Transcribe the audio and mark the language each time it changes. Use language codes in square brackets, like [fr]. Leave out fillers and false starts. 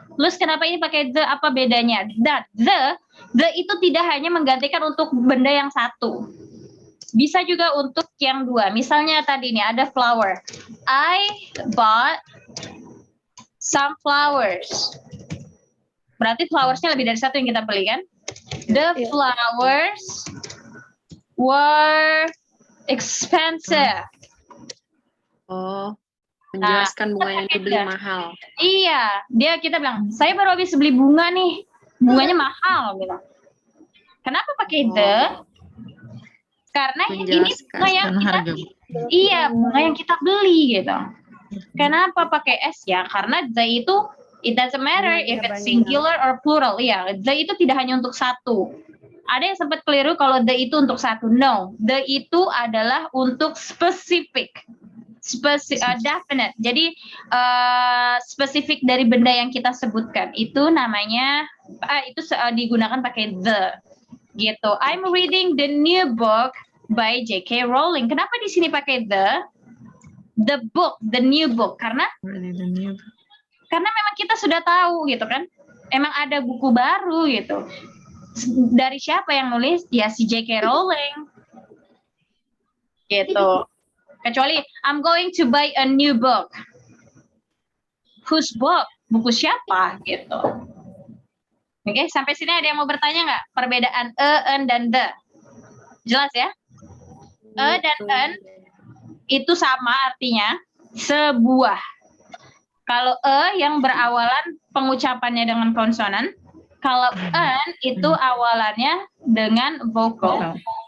[id] Terus kenapa ini pakai the? Apa bedanya? The itu tidak hanya menggantikan untuk benda yang satu. Bisa juga untuk yang dua. Misalnya tadi ini ada flower. [en] I bought some flowers. [id] Berarti flowersnya lebih dari satu yang kita beli kan? [en] The flowers were expensive. [id] Menjelaskan bunga yang dibeli mahal. Iya, kita bilang, saya baru habis beli bunga nih. Bunganya mahal gitu. Kenapa pakai the? Karena ini bunga yang bunga yang kita beli gitu. Kenapa pakai s ya? Karena the itu [en] it doesn't matter if it's singular or plural. [id] Iya, the itu tidak hanya untuk satu. Ada yang sempat keliru kalau the itu untuk satu. No, the itu adalah untuk spesifik. Definite. Jadi spesifik dari benda yang kita sebutkan. Itu namanya itu digunakan pakai the. Gitu. [en] I'm reading the new book by J.K. Rowling. [id] Kenapa di sini pakai the? [en] The book, the new book. [id] Karena memang kita sudah tahu gitu kan. Emang ada buku baru gitu. Dari siapa yang nulis? Ya si J.K. Rowling. Gitu. Kecuali [en] I'm going to buy a new book. Whose book? [id] Buku siapa gitu. Oke, sampai sini ada yang mau bertanya nggak? Perbedaan en, dan the. Jelas ya? Dan en itu sama artinya sebuah. Kalau yang berawalan pengucapannya dengan konsonan, kalau en itu awalannya dengan vokal.